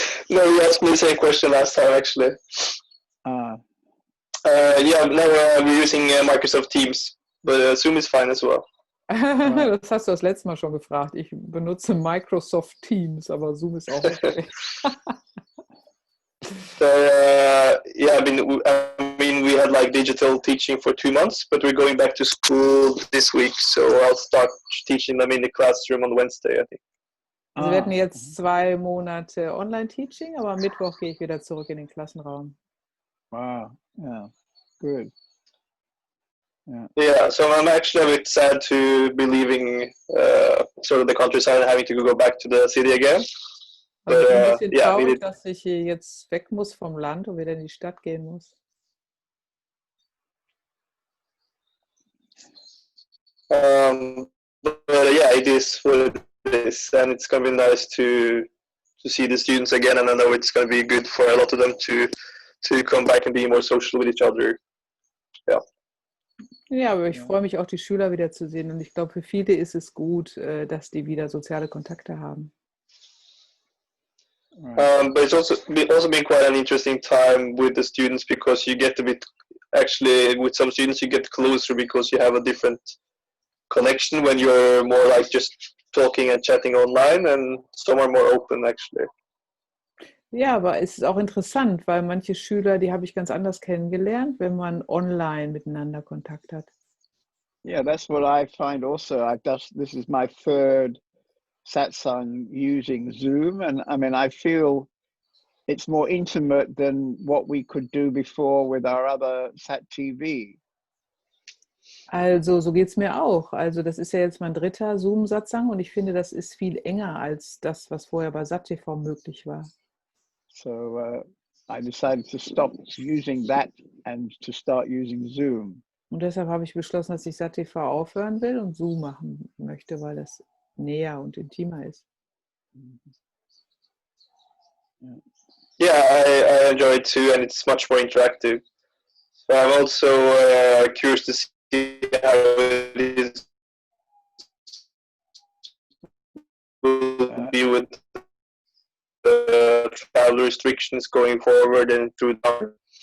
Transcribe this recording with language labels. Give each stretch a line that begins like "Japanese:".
English: No, you asked me the same question last time, actually. Yeah, no, we're using Microsoft Teams, but Zoom is fine as well.
German: Das hast du das letzte Mal schon gefragt. Ich benutze Microsoft Teams, aber Zoom ist auch okay.
English: So yeah, I mean, we had like digital teaching for 2 months, but we're going back to school this week, so I'll start teaching them in the classroom on Wednesday, I think.
German: Also wir hatten jetzt 2 Monate Online-Teaching, aber am Mittwoch gehe ich wieder zurück in den Klassenraum.
English: Wow. Yeah. Good. Yeah, so I'm actually a bit sad to be leaving sort of the countryside and having to go back to the city again.
German: Also ich bin ein bisschen
English: yeah,
German: traurig, dass ich hier jetzt weg muss vom Land und wieder in die Stadt gehen muss.
English: But yeah, it is what it is, and it's gonna be nice to see the students again, and I know it's gonna be good for a lot of them to come back and be more social with each other. Yeah.
German: Ja, aber ich freue mich auch, die Schüler wieder zu sehen. Und ich glaube, für viele ist es gut, dass die wieder soziale Kontakte haben.
English: But it's also been quite an interesting time with the students, because you get a bit, actually, with some students you get closer because you have a different connection when you're more like just talking and chatting online, and some are more open actually.
German: Ja, aber es ist auch interessant, weil manche Schüler, die habe ich ganz anders kennengelernt, wenn man online miteinander Kontakt hat.
English: Yeah, that's what I find also. This is my third Satsang using Zoom, and I mean, I feel it's more intimate than what we could do before with our other Sat TV.
German: Also, so geht es mir auch. Also, das ist ja jetzt mein 3. Zoom-Satsang und ich finde, das ist viel enger als das, was vorher bei SatTV möglich war.
English: So I decided to stop using that and to start using Zoom.
German: Und deshalb habe ich beschlossen, dass ich SatTV aufhören will und Zoom machen möchte, weil das näher und intimer ist.
English: Yeah, I enjoy it too, and it's much more interactive. So I'm also curious to see how it is will be with the travel restrictions going forward and through the